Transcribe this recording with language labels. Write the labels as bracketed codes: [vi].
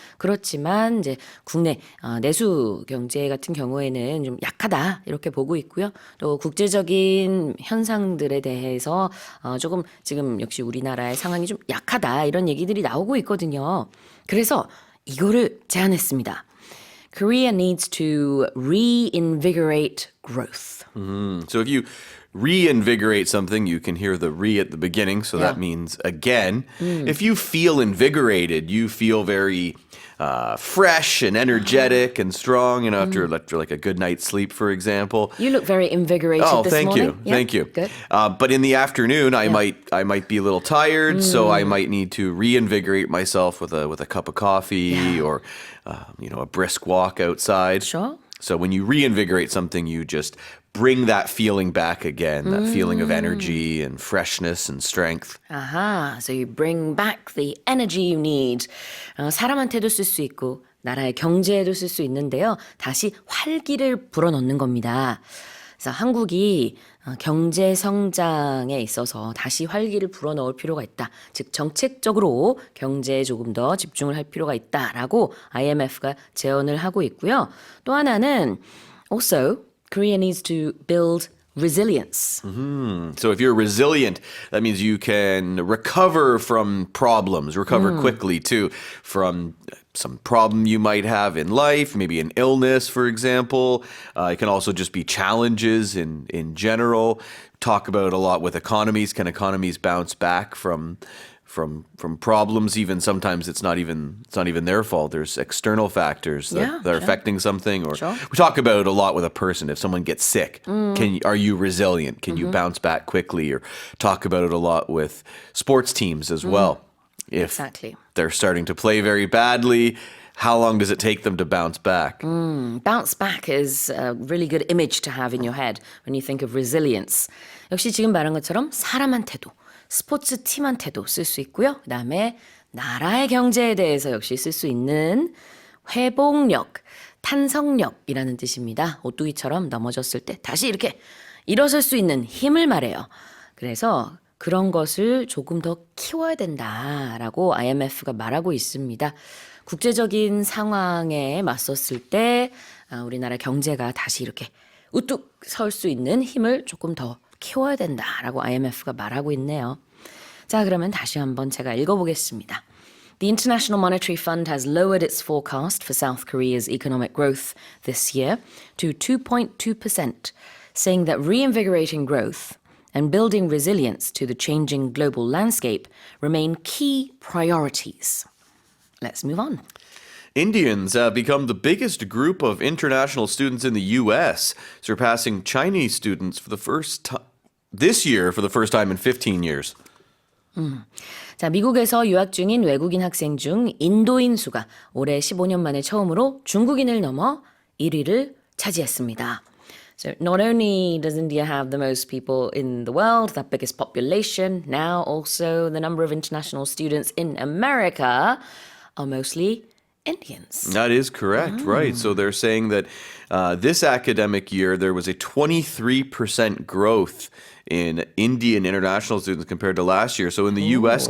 [ko] 그렇지만 이제 국내 내수 경제 같은 경우에는 좀 약하다. 이렇게 보고 있고요. 또 국제적인 현상들에 대해서 조금 지금 역시 우리나라의 상황이 좀 약하다. 이런 얘기들이 나오고 있거든요. 그래서 이거를 제안했습니다. [en] Korea needs to reinvigorate growth. So if you reinvigorate something, you can hear the re at the beginning, so that means again. If you feel invigorated, you feel very fresh and energetic and strong, after like a good night's sleep, for example. You look very invigorated this morning. Thank you. Good. But in the afternoon, I might be a little tired, so I might need to reinvigorate myself with a cup of coffee or a brisk walk outside. Sure. So when you reinvigorate something, you just bring that feeling back again, that feeling of energy and freshness and strength. Aha, so you bring back the energy you need. [ko] 사람한테도 쓸 수 있고 나라의 경제에도 쓸 수 있는데요. 다시 활기를 불어넣는 겁니다. 그래서 한국이 경제 성장에 있어서 다시 활기를 불어넣을 필요가 있다. 즉 정책적으로 경제에 조금 더 집중을 할 필요가 있다라고 IMF가 제언을 하고 있고요. 또 하나는 [en] also Korea needs to build resilience. So if you're resilient, that means you can recover from problems, recover quickly too, from some problem you might have in life, maybe an illness, for example. It can also just be challenges in general. Talk about a lot with economies. Can economies bounce back from from problems. Even sometimes it's not even their fault. There's external factors that are affecting something. Or we talk about it a lot with a person. If someone gets sick, are you resilient? Can you bounce back quickly? Or talk about it a lot with sports teams as well. If they're starting to play very badly, how long does it take them to bounce back? Bounce back is a really good image to have in your head when you think of resilience. [ko] 역시 지금 말한 것처럼 사람한테도 스포츠 팀한테도 쓸 수 있고요. 그다음에 나라의 경제에 대해서 역시 쓸 수 있는 회복력, 탄성력이라는 뜻입니다. 오뚜기처럼 넘어졌을 때 다시 이렇게 일어설 수 있는 힘을 말해요. 그래서 그런 것을 조금 더 키워야 된다라고 IMF가 말하고 있습니다. 국제적인 상황에 맞섰을 때 우리나라 경제가 다시 이렇게 우뚝 설 수 있는 힘을 조금 더 키워야 된다라고 IMF가 말하고 있네요. 자, 그러면 다시 한번 제가 읽어보겠습니다. [en] The International Monetary Fund has lowered its forecast for South Korea's economic growth this year to 2.2%, saying that reinvigorating growth and building resilience to the changing global landscape remain key priorities. Let's move on. Indians have become the biggest group of international students in the U.S., surpassing Chinese students for the first time this year for the first time in 15 years. [ko] 자, 미국에서 유학 중인 외국인 학생 중 인도인 수가 올해 15년 만에 처음으로 중국인을 넘어 1위를 차지했습니다. [en] So not only does India have the most people in the world, the biggest population, now also the number of international students in America are mostly Indians. That is correct, right. So they're saying that this academic year there was a 23% growth in Indian international students compared to last year. So in the U.S.